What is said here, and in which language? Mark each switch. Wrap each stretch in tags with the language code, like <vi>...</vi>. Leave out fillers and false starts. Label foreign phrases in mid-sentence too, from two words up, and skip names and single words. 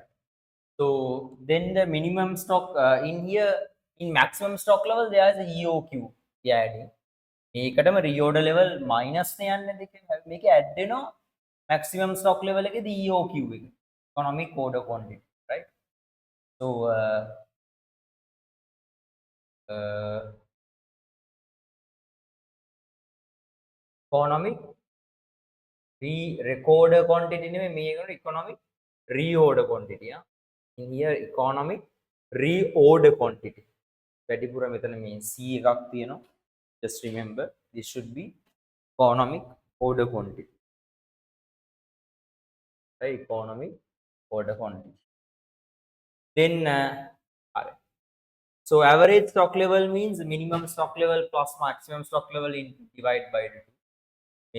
<en>So then the minimum stock in here, in maximum stock level there is a EOQ. Yeah, adding.</en> <si>මේකටම</si> <en>reorder level minus</en> <si>නේ යන්නේ දෙකෙන්. මේක add වෙනවා</si> <en>maximum stock level</en> <si>එකේදී EOQ එක.</si> <en>Economic order quantity, right? So economic reorder quantity</en> <si>නෙමෙයි මේකට</si> <en>economic reorder quantity. Yeah? In here economic reorder quantity.</en> <si>වැඩිපුර මෙතන මේ C එකක් තියෙනවා.</si> <en>Just remember this should be economic order quantity. Right? Economic order quantity. Then so average stock level means minimum stock level plus maximum stock level in divide by 2.</en>